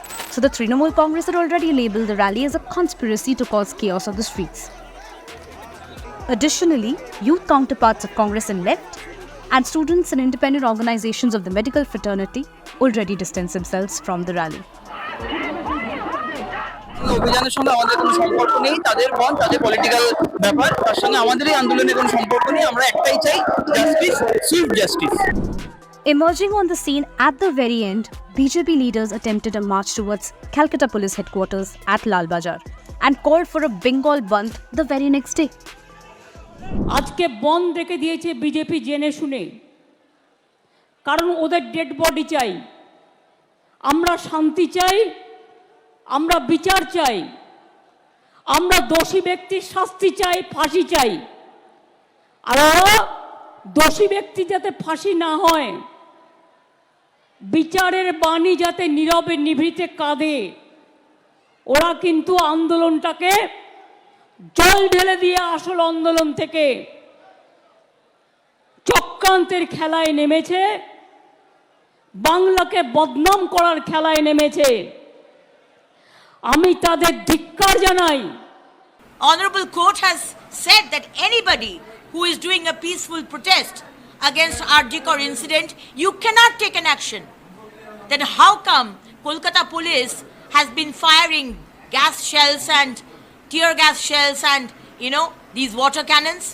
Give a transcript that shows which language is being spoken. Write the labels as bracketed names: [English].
[English] So the Trinamool Congress had already labelled the rally as a conspiracy to cause chaos on the streets. Additionally, youth counterparts of Congress and Left and students and independent organizations of the medical fraternity already distanced themselves from the rally. [Bangla] অভিযানের সঙ্গে আমাদের কোনো সম্পর্ক নেই, তাদের মন, তাদের political ব্যাপার, তার সঙ্গে আমাদের এই আন্দোলনের কোনো সম্পর্ক নেই। আমরা একটাই চাই, [English] Justice, swift justice. Emerging on the scene at the very end, BJP leaders attempted a march towards Calcutta Police Headquarters at Lal Bazar and called for a Bengal Bandh the very next day. [Bangla] আজকে বন্ধ রেখে দিয়েছে BJP জেনে শুনে, কারণ ওদের dead body চাই। আমরা শান্তি চাই, আমরা বিচার চাই, আমরা দোষী ব্যক্তির শাস্তি চাই, ফাঁসি চাই। আর দোষী ব্যক্তি যাতে ফাঁসি না হয়, বিচারের বাণী যাতে নীরবে নিভৃতে কাঁদে, ওরা কিন্তু আন্দোলনটাকে জল ঢেলে দিয়ে আসল আন্দোলন থেকে চক্রান্তের খেলায় নেমেছে, বাংলাকে বদনাম করার খেলায় নেমেছে। আমি তাদের ধিক্কার জানাই। [English] Honorable Court has said that anybody who is doing a peaceful protest against Arjikor incident, you cannot take an action. Then how come Kolkata police has been firing gas shells and tear gas shells and, these water cannons?